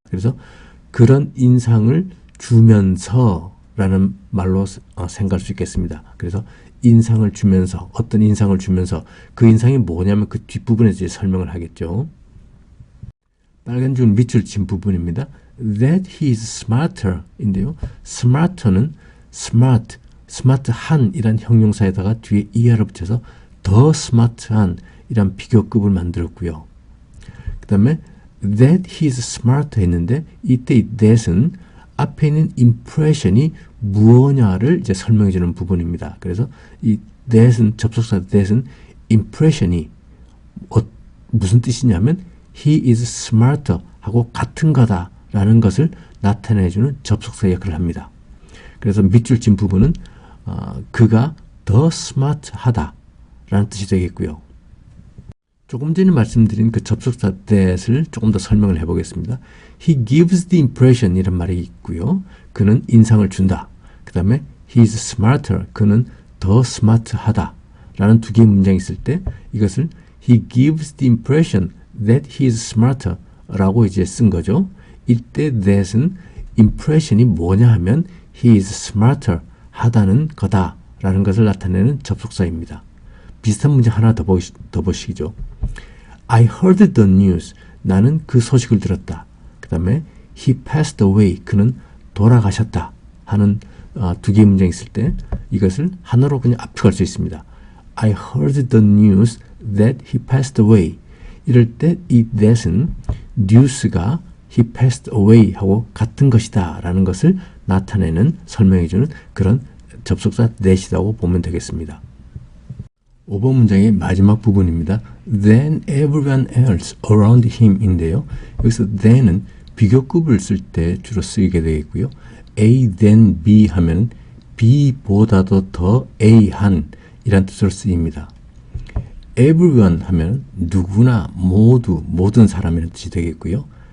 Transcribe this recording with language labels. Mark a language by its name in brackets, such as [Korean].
[Korean] 그래서 그런 인상을 주면서 라는 말로 생각할 수 있겠습니다. 그래서 인상을 주면서, 어떤 인상을 주면서, 그 인상이 뭐냐면 그 뒷부분에서 이제 설명을 하겠죠. 빨간 줄 밑줄 친 부분입니다. [English] That he is smarter [Korean] 인데요. smarter는 smart, smart한 이란 형용사에다가 뒤에 er를 붙여서 더 smart한 이란 비교급을 만들었고요. 그 다음에 [English] that he is smarter [Korean] 했는데 이때 이 that은 앞에 있는 impression이 무엇냐를 이제 설명해 주는 부분입니다. 그래서 이 that은, 접속사 that은 impression이 무슨 뜻이냐면 [English] he is smarter [Korean] 하고 같은 거다 라는 것을 나타내 주는 접속사 역할을 합니다. 그래서 밑줄 친 부분은 그가 더 smart 하다 라는 뜻이 되겠고요. 조금 전에 말씀드린 그 접속사 that을 조금 더 설명을 해보겠습니다. [English] He gives the impression [Korean] 이런 말이 있고요. 그는 인상을 준다. 그 다음에 [English] he is smarter. [Korean] 그는 더 smart하다. 라는 두 개의 문장이 있을 때 이것을 [English] he gives the impression that he is smarter [Korean] 라고 이제 쓴 거죠. 이때 that은 impression이 뭐냐 하면 [English] he is smarter [Korean] 하다는 거다 라는 것을 나타내는 접속사입니다. 비슷한 문장 하나 더 보시죠. [English] I heard the news. [Korean] 나는 그 소식을 들었다. 그 다음에 [English] he passed away. [Korean] 그는 돌아가셨다. 하는 두 개의 문장이 있을 때 이것을 하나로 그냥 압축할 수 있습니다. [English] I heard the news that he passed away. [Korean] 이럴 때 이 that은 news가 [English] he passed away [Korean] 하고 같은 것이다 라는 것을 나타내는, 설명해주는 그런 접속사 that이라고 보면 되겠습니다. 5번 문장의 마지막 부분입니다. [English] Then everyone else around him [Korean] 인데요. 여기서 then은 비교급을 쓸 때 주로 쓰이게 되겠고요. A, then B 하면 B보다도 더 A한 이란 뜻으로 쓰입니다. Everyone 하면 누구나, 모두, 모든 사람이라는 뜻이 되겠고요.